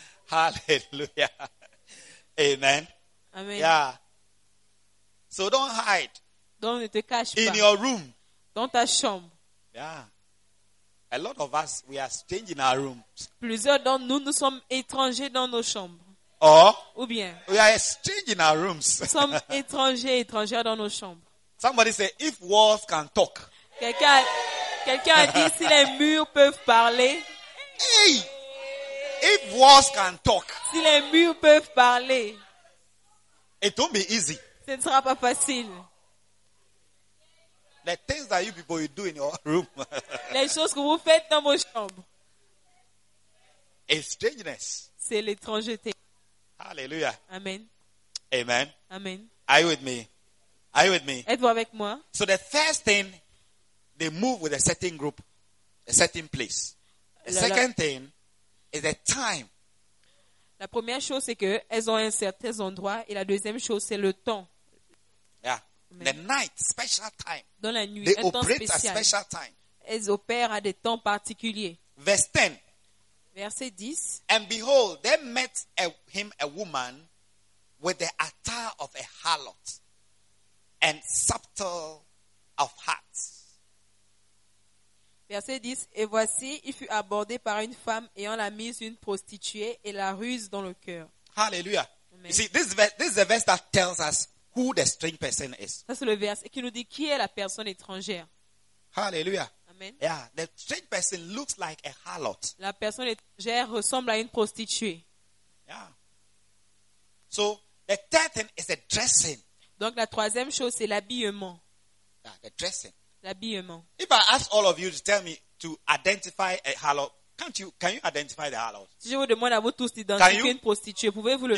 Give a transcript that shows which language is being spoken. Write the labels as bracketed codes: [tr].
[en] Hallelujah. Amen. Amen. Yeah. So don't hide. [fr] Donc ne te cache [en] in In your room. [fr] Dans ta chambre. [en] Yeah. A lot of us, we are strange in our rooms. [fr] Plusieurs d'entre nous, nous sommes étrangers dans nos chambres. [en] Oh. [fr] Ou bien. [en] We are strange in our rooms. [fr] Nous sommes étrangers, étrangères dans nos chambres. [en] Somebody say, if walls can talk. [fr] Quelqu'un a dit si les murs peuvent parler. [en] Hey. If walls can talk. [fr] Si les murs peuvent parler. [en] It won't be easy. [fr] Ce ne sera pas facile. [en] The things that you people do in your room. [fr] Les choses que vous faites dans vos chambres. [en] It's strangeness. [fr] C'est l'étrangeté. [en] Hallelujah. Amen. Amen. Amen. Are you with me? Are you with me? [fr] Êtes-vous avec moi? [en] So the first thing, they move with a certain group, a certain place. The second thing is the time. [fr] La première chose, c'est que elles ont un certain endroit. Et la deuxième chose, c'est le temps. [en] The night, special time. [fr] Dans la nuit, [en] they [fr] un temps [en] operate [fr] spécial. [en] A special time. [fr] Elles opèrent à des temps particuliers. [en] Verse 10. [fr] Verset 10. [en] And behold, they met him a woman with the attire of a harlot and subtle of heart. [fr] Verset 10. Et voici, il fut abordé par une femme ayant la mise d'une prostituée et la ruse dans le cœur. [en] Hallelujah. You see, this is the verse that tells us who the strange person is. [fr] Ça c'est le verset qui nous dit qui est la personne étrangère. [en] Hallelujah. Amen. Yeah, the strange person looks like a harlot. [fr] La personne étrangère ressemble à une prostituée. [en] Yeah. So the third thing is the dressing. [fr] Donc la troisième chose c'est l'habillement. [en] Yeah, the dressing. [fr] L'habillement. [en] If I ask all of you to tell me to identify a harlot, can you identify the harlot? [fr] Si je vous demande à vous tous d'identifier une prostituée, pouvez-vous le